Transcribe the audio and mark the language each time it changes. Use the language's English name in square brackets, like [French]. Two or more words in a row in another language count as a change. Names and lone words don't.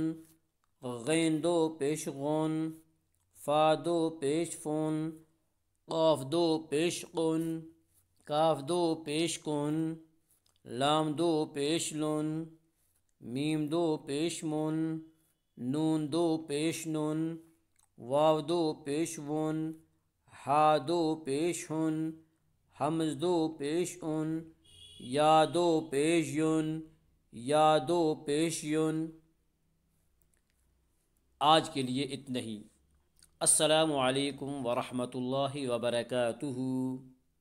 [Urdu] غین دو پیش غن، فا دو پیش فن، قاف دو پیش قن، کاف دو پیش کن، لام دو پیش لن، میم دو پیش من، نون دو پیش نن، واو دو پیش ون، ہا دو پیش ہن، حمز دو پیش ان، یا دو پیش یون، یا دو پیش یون۔ آج کے لیے اتنا ہی۔ [Arabic] السلام علیکم ورحمۃ اللہ وبرکاتہ۔